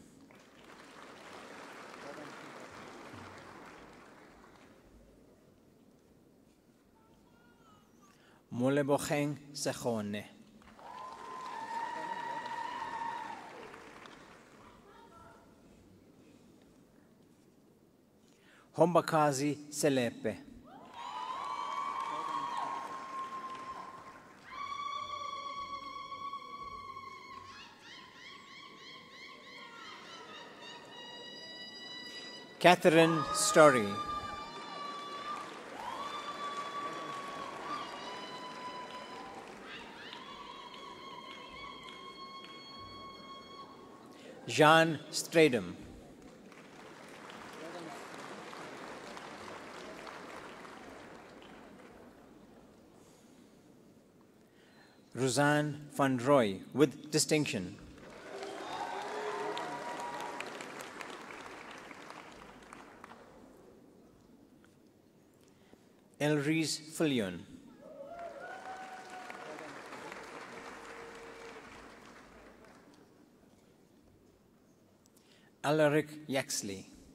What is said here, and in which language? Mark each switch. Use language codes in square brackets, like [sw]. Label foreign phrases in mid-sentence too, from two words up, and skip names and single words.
[en] Molebocheng Sechone. Hombakazi Selepe. Catherine Story. Jean Stradum. Roseanne van Roy with distinction. Elrise Fillion. Alaric Yaxley.